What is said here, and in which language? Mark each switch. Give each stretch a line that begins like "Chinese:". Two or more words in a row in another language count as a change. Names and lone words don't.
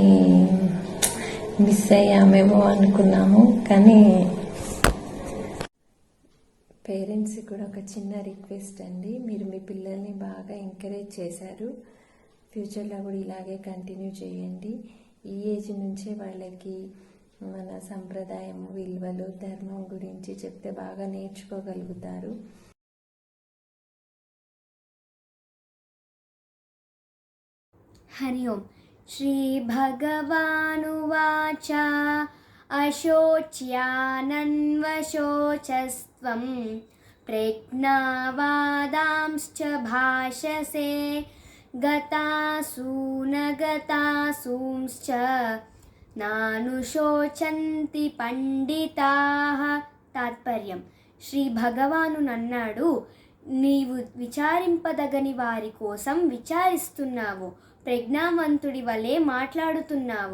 Telugu: మిస్ అయ్యామేమో అనుకున్నాము, కానీ పేరెంట్స్ కూడా ఒక చిన్న రిక్వెస్ట్ అండి, మీరు మీ పిల్లల్ని బాగా ఎంకరేజ్ చేశారు. ఫ్యూచర్లో కూడా ఇలాగే కంటిన్యూ చేయండి. ఈ ఏజ్ నుంచే వాళ్ళకి మన సంప్రదాయం, విలువలు, ధర్మం గురించి చెప్తే బాగా నేర్చుకోగలుగుతారు.
Sanskrit: हरि ओम। श्री भगवानुवाच अशोच्यानन्वशोचस्त्वं प्रज्ञावादांश्च भाषसे గతాసూన గతాసూంశ్చ నానుశోచంతి పండితాః.
Telugu: తాత్పర్యం: శ్రీ భగవాను అన్నాడు, నీవు విచారింపదగని వారి కోసం విచారిస్తున్నావు, ప్రజ్ఞావంతుడి వలె మాట్లాడుతున్నావు.